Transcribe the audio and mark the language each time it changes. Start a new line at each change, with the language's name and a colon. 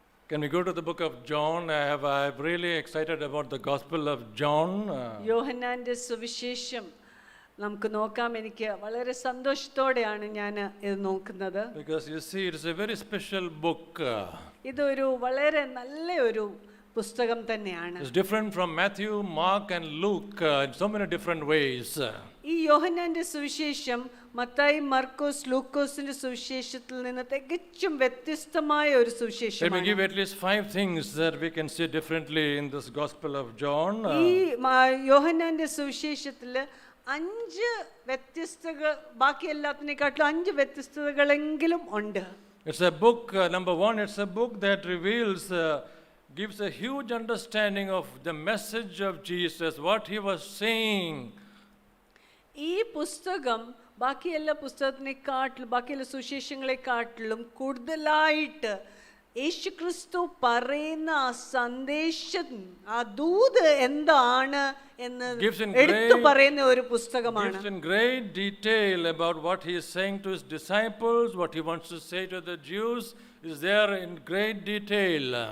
English: Can we go to the book of John? I'm really excited about the Gospel of John.
Malayalam: യോഹന്നാന്റെ സുവിശേഷം നമുക്ക് നോക്കാം. എനിക്ക് വളരെ സന്തോഷത്തോടെയാണ് ഞാൻ ഇത് നോക്കുന്നത്.
English: Because you see, it is a very special book.
Malayalam: ഇതൊരു വളരെ നല്ല ഒരു പുസ്തകം തന്നെയാണ്.
English: It's different from Matthew, Mark and Luke in so many different ways.
Malayalam: ഈ യോഹന്നാന്റെ സുവിശേഷം മത്തായി, മർക്കോസ്, ലൂക്കോസിന്റെ സുവിശേഷത്തിൽ നിന്ന് തികച്ചും വ്യത്യസ്തമായ ഒരു സുവിശേഷമാണ്.
English: Let me give at least 5 things that we can see differently in this Gospel of John.
Malayalam: ഈ യോഹന്നാന്റെ സുവിശേഷത്തിൽ 5 വ്യത്യസ്തകൾ, ബാക്കി എല്ലാത്തിനെക്കാട്ടിലും 5 വ്യത്യസ്തതകളെങ്കിലും ഉണ്ട്.
English: It's a book, number one, it's a book that reveals, gives a huge understanding of the message of Jesus, what he was saying.
Malayalam: ഈ പുസ്തകം ബാക്കിയെല്ലാ പുസ്തകത്തിനെക്കാട്ടിലും, ബാക്കിയെല്ലാ സുവിശേഷങ്ങളെക്കാട്ടിലും കൂടുതലായിട്ട് യേശുക്രിസ്തു പറയുന്ന ആ സന്ദേശം, ആ ദൂത് എന്താണ് എന്ന് എടുത്തു പറയുന്ന ഒരു പുസ്തകമാണ്.
English: Gives in great detail about what he is saying to his disciples, what he wants to say to the Jews is there in great detail.